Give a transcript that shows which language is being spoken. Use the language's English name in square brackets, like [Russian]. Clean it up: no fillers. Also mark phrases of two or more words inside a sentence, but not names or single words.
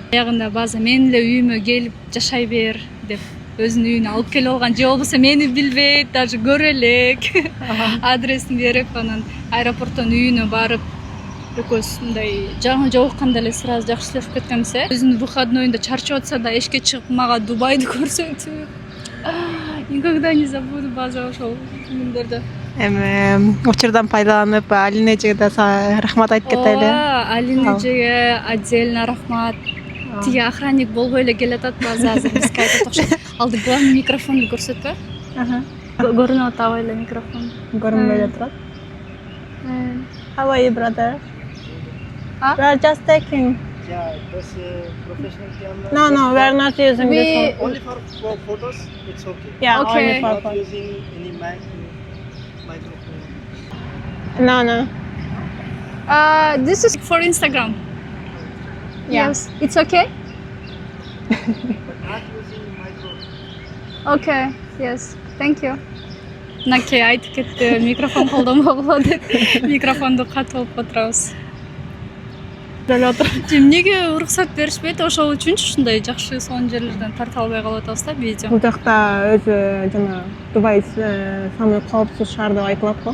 [Kyrgyz] Аягында база мен эле үйүмө келип жашай бер деп өзүнүн үйүнө алып келип алган, же болбосо мени билбейт, даже көрө элек. Адресин берип, анан аэропорттон үйүнө барып, экөөбүз мындай жаңы жолукканда эле сразу жакшылашып кеткенбиз. Өзүнүн выходнойунда чарчап атса да эшикке чыгып мага Дубайды көрсөтүп, [Russian] никогда не забуду [Kyrgyz] база ошол күндөрдү. Учурдан пайдаланып, Алинежеге да рахмат айтып кетели. Алинежеге отдельно рахмат. Тиги охранник болбой эле келатат база азыр бизге айтат окшойт. Алды главный микрофонду көрсөтпө. Көрүнүп атабы эле микрофон. Көрүнбөй эле турат. [English] How are you, brother? We are just taking. Yeah, this professional camera. No, we are not using this one. Only for photos, it's okay. Yeah, Okay. only for Not photos. using any microphone. No. This is for Instagram. Yeah. Yes, it's okay. But not using microphone. Okay, yes, thank you. [Kyrgyz] Наке айтып кетти, микрофон колдонбой болот деп. Микрофонду катып алып отурабыз. Эмнеге уруксат беришпейт, ошол үчүнчү ушундай жакшы сонун жерлерден тарта албай калып атабыз да видео. Бул жакта өзү жана Дубай самый коопсуз шаар деп айтылат го.